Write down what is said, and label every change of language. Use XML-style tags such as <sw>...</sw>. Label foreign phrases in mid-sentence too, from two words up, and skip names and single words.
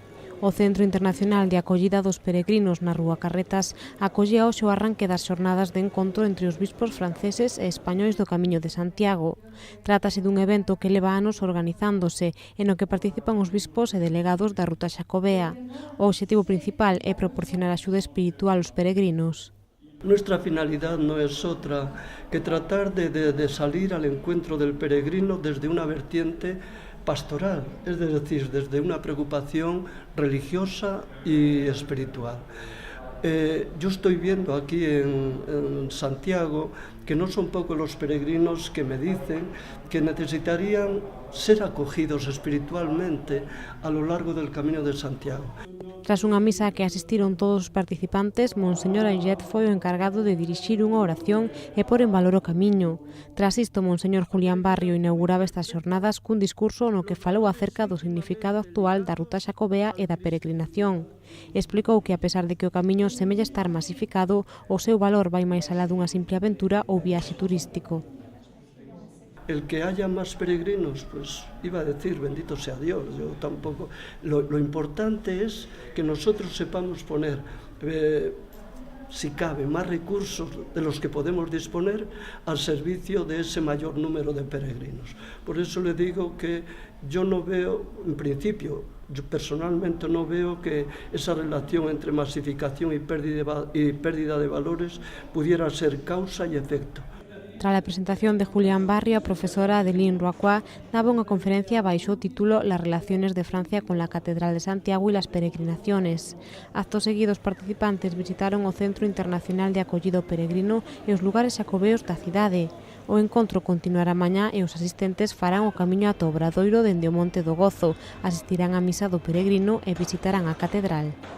<gl>O Centro Internacional de Acollida dos Peregrinos na Rúa Carretas acollía hoxe o arranque das xornadas de encontro entre os bispos franceses e españois do Camiño de Santiago. Trátase dun evento que leva anos organizándose e no que participan os bispos e delegados da Ruta Xacobea. O obxectivo principal é proporcionar axuda espiritual aos peregrinos.</gl> <es>Nuestra finalidad no es otra que tratar de salir al encuentro del peregrino desde una vertiente pastoral, es decir, desde una preocupación religiosa y espiritual. Yo estoy viendo aquí en Santiago que no son pocos los peregrinos que me dicen que necesitarían ser acogidos espiritualmente a lo largo del Camino de Santiago.</es> <gl>Tras unha misa a que asistiron todos os participantes, Monseñor Ayet foi o encargado de dirixir unha oración e pôr en valor o camiño. Tras isto, Monseñor Julián Barrio inauguraba estas xornadas cun discurso no que falou acerca do significado actual da Ruta Xacobea e da peregrinación. Explicou que, a pesar de que o camiño semella estar masificado, o seu valor vai máis alá dunha simple aventura ou viaxe turístico.</gl> <es>El que haya más peregrinos, pues iba a decir, bendito sea Dios, yo tampoco. Lo importante es que nosotros sepamos poner, si cabe, más recursos de los que podemos disponer al servicio de ese mayor número de peregrinos. Por eso le digo que yo no veo, en principio, yo personalmente no veo que esa relación entre masificación y pérdida de valores pudiera ser causa y efecto.</es> <gl>Tras a presentación de Julián Barrio, a profesora Adeline Roacroix daba unha conferencia baixo o título Las relaciones de Francia con la Catedral de Santiago y las peregrinaciones. Acto seguido, os participantes visitaron o Centro Internacional de Acollido Peregrino e os lugares xacobeos da cidade. O encontro continuará mañá e os asistentes farán o camiño ata o Obradoiro dende o Monte do Gozo, asistirán á misa do peregrino e visitarán a catedral.</gl>